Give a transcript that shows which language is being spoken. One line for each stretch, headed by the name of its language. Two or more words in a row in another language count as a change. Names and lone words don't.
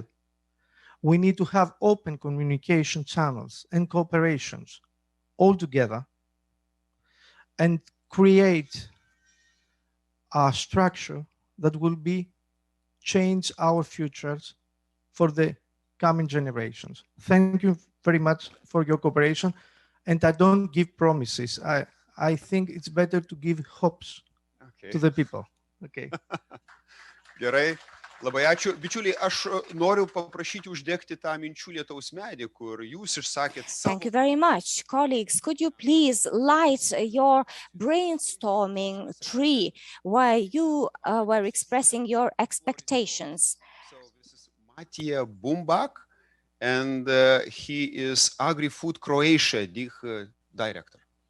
English: We need to have open communication channels and cooperations all together and create a structure that will change our futures for the coming generations. Thank you very much for your cooperation. And I don't give promises. I think it's better to give hopes to the people. Okay.
Lithuanian: Gerai. Labai ačiū. Bičiuliai, aš noriu paprašyti uždegti tą minčių lietaus medį, kur jūs išsakėt
English: Thank you
Lithuanian: savo.
English: very much. Colleagues, could you please light your brainstorming tree where you were expressing your expectations? So this is Matija Bumbak, and he is Agri-Food Croatia director.